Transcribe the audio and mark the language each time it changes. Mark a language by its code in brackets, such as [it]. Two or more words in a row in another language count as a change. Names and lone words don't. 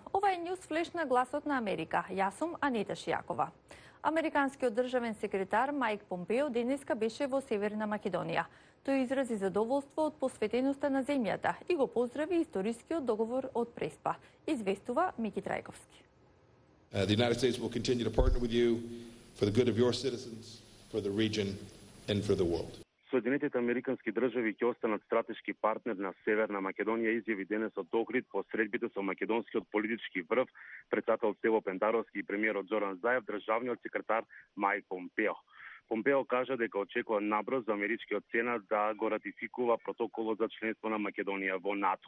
[mk] Ова е Ньюс Флеш на Гласот на Америка. Јас сум Анита Шијакова. Американскиот државен секретар Мајк Помпео денеска беше во Северна Македонија. Тој изрази задоволство од посветеноста на земјата и го поздрави историскиот договор од Преспа. Известува Мики Трајковски. [en] The United States will continue to partner with you for the good of your citizens, for the region and for the world. [mk] Соединетите американски држави ќе останат стратешки партнер на Северна Македонија, изјави денес од Охрид по средбите со македонскиот политички врв, председател Стево Пендаровски и премиерот Зоран Заев, државниот секретар Мајк Помпео. Помпео кажа дека очекува набрзо америчкиот сенат да го ратификува протоколот за членство на Македонија во НАТО.